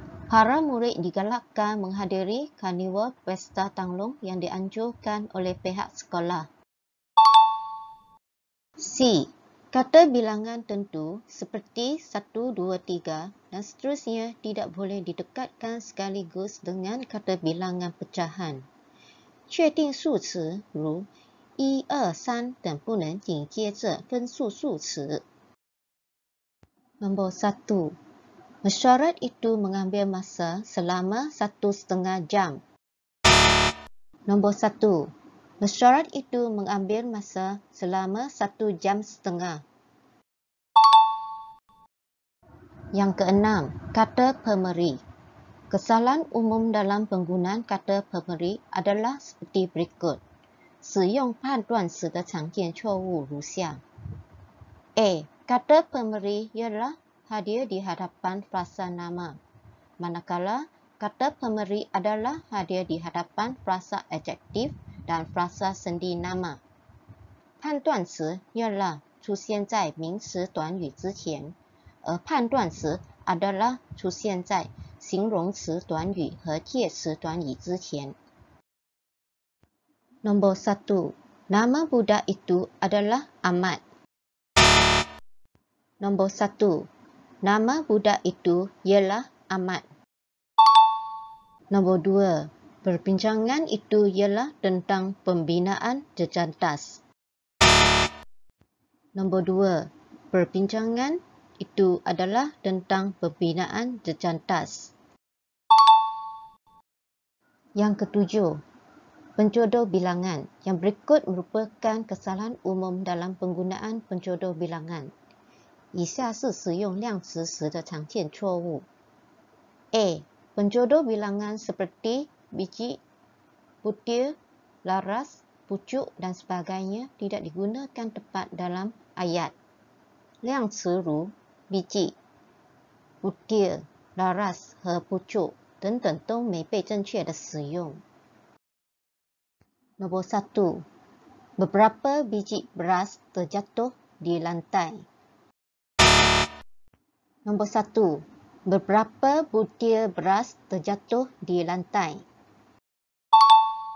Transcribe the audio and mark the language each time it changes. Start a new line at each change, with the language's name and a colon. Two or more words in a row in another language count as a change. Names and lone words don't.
Malay: Para murid digalakkan menghadiri karnival pesta tanglung yang dianjurkan oleh pihak sekolah. C. Kata bilangan tentu seperti 1, 2, 3 dan seterusnya tidak boleh didekatkan sekaligus dengan kata bilangan pecahan.
Chinese: 确定数词如1、2、3等不能紧接着分数数词。
Malay: Nombor 1. Mesyuarat itu mengambil masa selama 1,5 jam. Nombor 1. Mesyuarat itu mengambil masa selama 1,5 jam. Yang keenam, kata pemberi. Kesalahan umum dalam penggunaan kata pemberi adalah seperti berikut.
Chinese: 使用判断词的常见错误如下。A.
Malay: Kata pemberi ialah hadiah di hadapan frasa nama, manakala kata pemberi adalah hadiah di hadapan frasa adjektif dan frasa sendi nama.
Chinese: 判断词ialah 出现在名词短语之前，而判断词 adalah 出现在形容词短语和介词短语之前。
Malay: Nombor 1. Nama budak itu adalah Ahmad. Nombor 1. Nama budak itu ialah Ahmad. Nombor 2. Perbincangan itu ialah tentang pembinaan jejantas. Nombor 2. Perbincangan itu adalah tentang pembinaan jejantas. Yang ketujuh, penjodoh bilangan. Yang berikut merupakan kesalahan umum dalam penggunaan penjodoh bilangan.
Chinese: 以下是使用量词时的常见错误。A.
Malay: Penjodoh bilangan seperti biji, butir, laras, pucuk dan sebagainya tidak digunakan tepat dalam ayat.
Chinese: 量词如
Malay: biji, butir, laras
Chinese: 和 pucuk 等等都没被正确的使用。
Malay: Nombor 1. Beberapa biji beras terjatuh di lantai. Nombor 1. Beberapa butir beras terjatuh di lantai.